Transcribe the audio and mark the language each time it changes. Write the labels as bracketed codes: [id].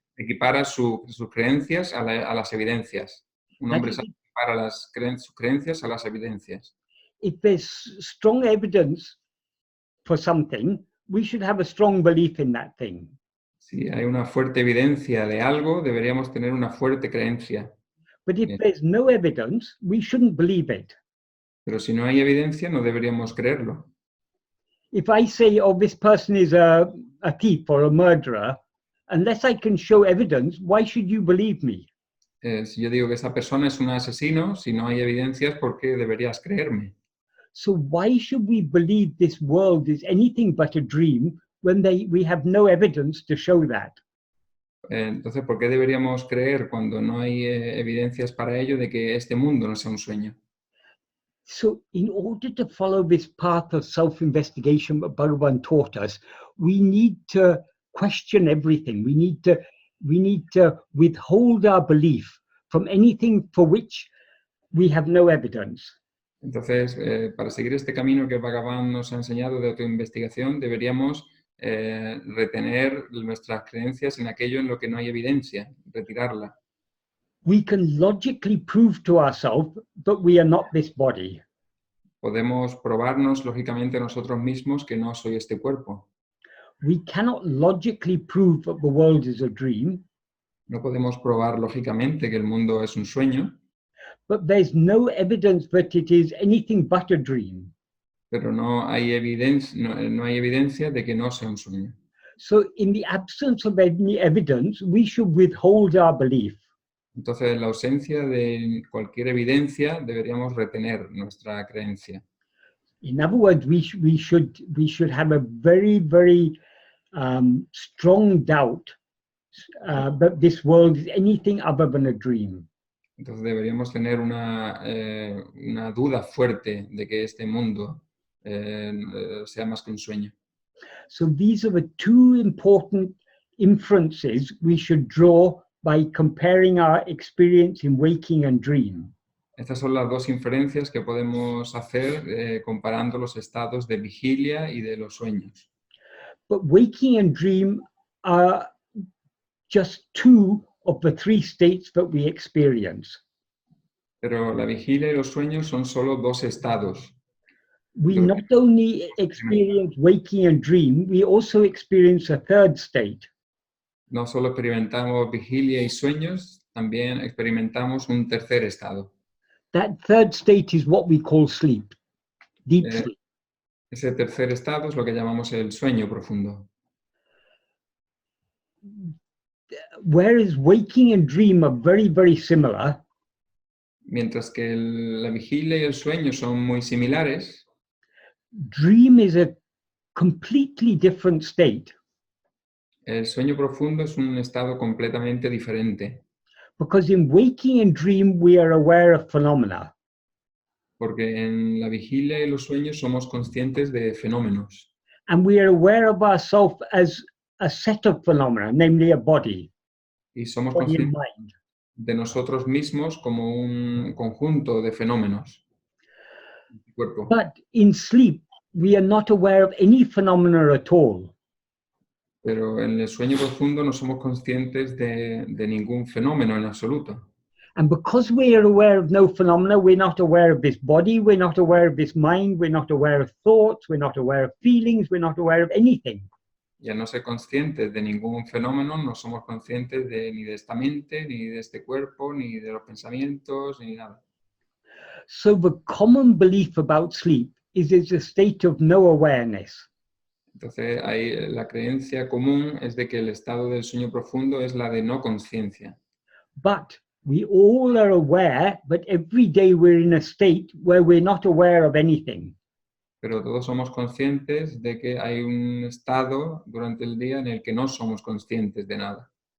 [es] Equipara sus creencias a las evidencias. Un hombre sabio equipara sus creencias a las evidencias. [en] If there's strong evidence for something, we should have a strong belief in that thing. [es] Si hay una fuerte evidencia de algo, deberíamos tener una fuerte creencia. [en] But if there's no evidence, we shouldn't believe it. [es] Pero si no hay evidencia, no deberíamos creerlo. [en] If I say, oh, this person is a thief or a murderer, unless I can show evidence, why should you believe me? [es] Si yo digo que esa persona es un asesino, si no hay evidencias, ¿por qué deberías creerme? [en] So why should we believe this world is anything but a dream when we have no evidence to show that? [es] Entonces, ¿por qué deberíamos creer cuando no hay evidencias para ello de que este mundo no sea un sueño? [en] So in order to follow this path of self-investigation that Bhagavan taught us, we need to question everything. We need to withhold our belief from anything for which we have no evidence. [es] Entonces, para seguir este camino que Bhagavan nos ha enseñado de autoinvestigación, deberíamos retener nuestras creencias en aquello en lo que no hay evidencia, retirarla. [en] We can logically prove to ourselves that we are not this body. [es] Podemos probarnos lógicamente nosotros mismos que no soy este cuerpo. [en] We cannot logically prove that the world is a dream. [es] No podemos probar lógicamente que el mundo es un sueño. [en] But there's no evidence that it is anything but a dream. [es] Pero no hay evidencia de que no sea un sueño. [en] So in the absence of any evidence, we should withhold our belief. [es] Entonces, en la ausencia de cualquier evidencia, deberíamos retener nuestra creencia. [en] In other words, we should have a very, very strong doubt that this world is anything other than a dream. [es] Entonces, deberíamos tener una duda fuerte de que este mundo sea más que un sueño. [en] So these are the two important inferences we should draw by comparing our experience in waking and dream. [es] Estas son las dos inferencias que podemos hacer comparando los estados de vigilia y de los sueños. [en] But waking and dream are just two of the three states that we experience. [es] Pero la vigilia y los sueños son solo dos estados. [en] We [es] Lo- [en] not only experience waking and dream, we also experience a third state. [es] No solo experimentamos vigilia y sueños, también experimentamos un tercer estado. [en] That third state is what we call sleep, deep Eh, sleep. [es] Ese tercer estado es lo que llamamos el sueño profundo. [en] Whereas waking and dream are very, very similar, [es] Mientras que la vigilia y el sueño son muy similares, [en] dream is a completely different state, [es] el sueño profundo es un estado completamente diferente, [en] because in waking and dream we are aware of phenomena, [es] porque en la vigilia y los sueños somos conscientes de fenómenos [en] and we are aware of ourselves as a set of phenomena, namely a body [es] y somos [en] and [es] conscientes [en] mind. [es] de nosotros mismos como un conjunto de fenómenos. El cuerpo. [en] But in sleep, we are not aware of any phenomena at all. [es] Pero en el sueño profundo no somos conscientes de ningún fenómeno en absoluto. [en] And because we are aware of no phenomena, we're not aware of this body, we're not aware of this mind, we're not aware of thoughts, we're not aware of feelings, we're not aware of anything. [es] Y al no ser conscientes de ningún fenómeno, no somos conscientes ni de esta mente, ni de este cuerpo, ni de los pensamientos, ni nada. [en] So the common belief about sleep is it's a state of no awareness. [es] Entonces, ahí la creencia común es de que el estado del sueño profundo es la de no conciencia. [en] But we all are aware, but every day we're in a state where we're not aware of anything. [es] Pero todos somos conscientes de que hay un estado durante el día en el que no somos conscientes de nada.